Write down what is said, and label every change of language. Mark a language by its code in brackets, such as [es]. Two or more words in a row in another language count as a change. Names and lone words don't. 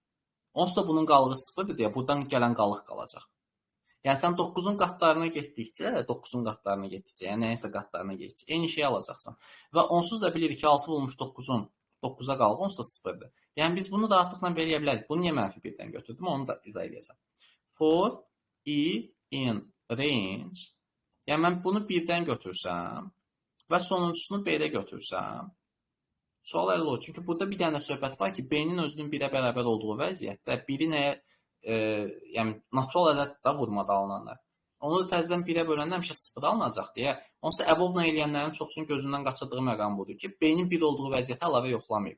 [az] Onsuz da bunun qalığı 0-dır deyə buradan gələn qalıq qalacaq. Yəni sən 9-un qatlarına getdikcə, 9-un qatlarına getdikcə, yəni nəyəsə qatlarına getdikcə eyni şeyi alacaqsan. Və onsuz da bilirik ki, 6 vurmuş 9-un 9-a qalığı onsuz da 0-dır. Yəni biz bunu rahatlıqla belə bilərik. Bunu niyə mənfi 1-dən götürdüm, onu da izah edəcəm. [en] For i in range. [az] Yəni mən bunu 1-dən götürsəm və sonuncusunu B-də götürsəm, sual həll olur. Çünki burada bir dənə söhbət var ki, B-nin özünün 1-ə bərabər olduğu vəziyyətdə 1-i nəyə, yəni natural ədəd də vurmada alınanlar. Onu da təzədən 1-ə böləndə həmişə 0 alınacaq deyə, onsuz da əbobla eləyənlərin çoxsunun gözündən qaçırdığı məqam budur ki, B-nin 1 olduğu vəziyyətə əlavə yoxlamayıb.